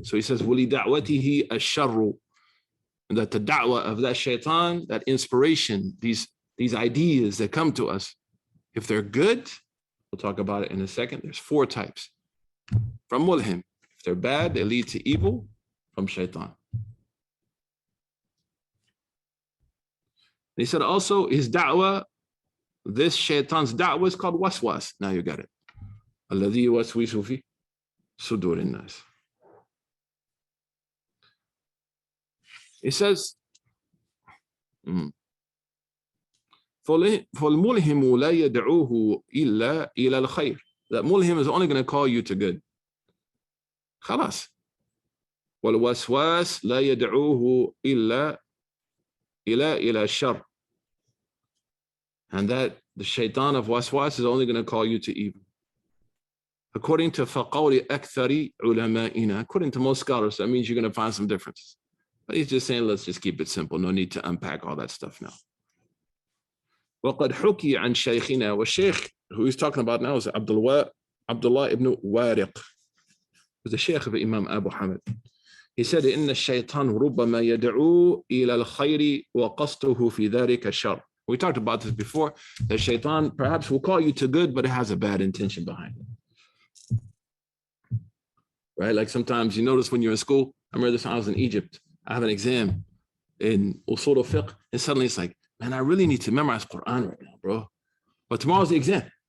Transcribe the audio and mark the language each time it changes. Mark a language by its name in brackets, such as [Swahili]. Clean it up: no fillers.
[English] So he says, [Arabic] وَلِدَعْوَتِهِ الشَّرُّ. [English] And that the da'wah of that shaitan, that inspiration, these ideas that come to us, if they're good, we'll talk about it in a second. There's 4 types. From mulhim. If they're bad, they lead to evil, from shaitan. He said also his da'wah, this shaitan's da'wah is called waswas. Now you got it. [Arabic] الذي يوسوس في صدور الناس. [English] He says, [Arabic] فالملهم لا يدعوه إلا إلى الخير. [English] That mulhim is only going to call you to good. [Arabic] خلاص. والوسواس لا يدعوه إلا إلى الشر. [English] And that the shaitan of waswas is only going to call you to evil. According to [Arabic] فَقَوْلِ أَكْثَرِ عُلَمَائِنَا, [English] according to most scholars, that means you're going to find some differences. But he's just saying, let's just keep it simple. No need to unpack all that stuff now. [Arabic] وَقَدْ حُكِي عَنْ شَيْخِنَا. [English] Well, Sheikh, who he's talking about now, is Abdullah ibn Wariq, who's the Sheikh of Imam Abu Hamid. He said, [Arabic] إِنَّ الشَّيْطَانُ رُبَّمَا يَدْعُو إِلَى الْخَيْرِ وَقَصْدُهُ فِي ذَلِكَ الشَّرِّ. [English] We talked about this before, that shaitan perhaps will call you to good, but it has a bad intention behind it. Right? Like sometimes you notice when you're in school, I remember this time I was in Egypt, I have an exam in usul al-fiqh, and suddenly it's like, man, I really need to memorize Quran right now, bro. But tomorrow's the exam.